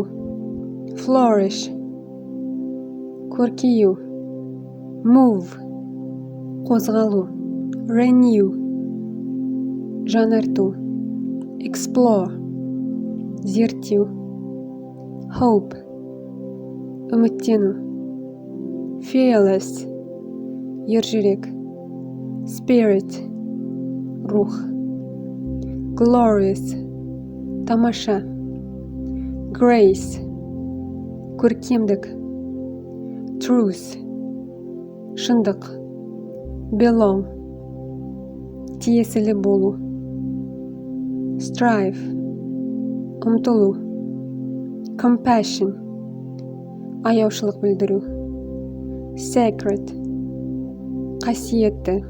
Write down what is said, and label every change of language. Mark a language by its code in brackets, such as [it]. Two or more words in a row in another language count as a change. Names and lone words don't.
[kk] Flourish, көркею. Move, қозғалу. Renew, жаңарту. Explore, зерттеу. Hope, үміттену. Fearless, ержүрек. Spirit, рух. Glorious, тамаша. Grace, көркемдік. Truth, шындық. Belong, тиесілі болу. Strive, ұмтылу. Compassion, аяушылық білдіру. Sacred, қасиетті.